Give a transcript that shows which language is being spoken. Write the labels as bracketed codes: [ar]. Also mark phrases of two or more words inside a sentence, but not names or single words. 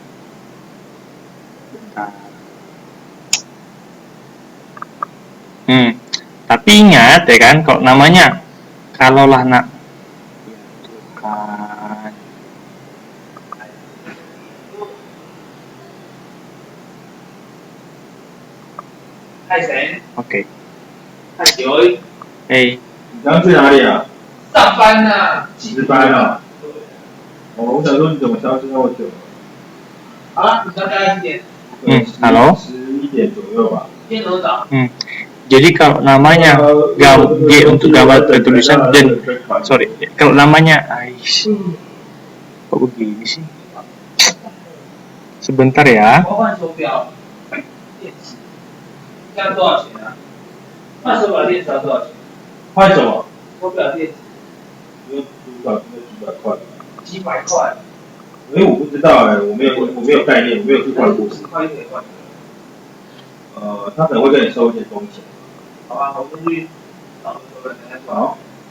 [id] Tapi ingat ya kan, kalau namanya kalaulah nak Oke. [zh] 太久， Hey. 你刚去哪里啊？上班呐、值班啊？哦，我想说你怎么消失那么久？好了，你刚大概几点？ Halo. 11点左右吧。今天多早？ [id] Jadi kalau namanya G untuk gambar tulisan dan kalau namanya kok begini sih? Sebentar ya. [zh] 我换手表，电池，这样多少钱啊？换手表电池要多少钱？换什么？手表电池有几百块。几百块，因为我不知道我没有概念，我没有去换过。 10块就可以换。他可能会跟你收一些工钱。好吧，我先去找手表再说。好。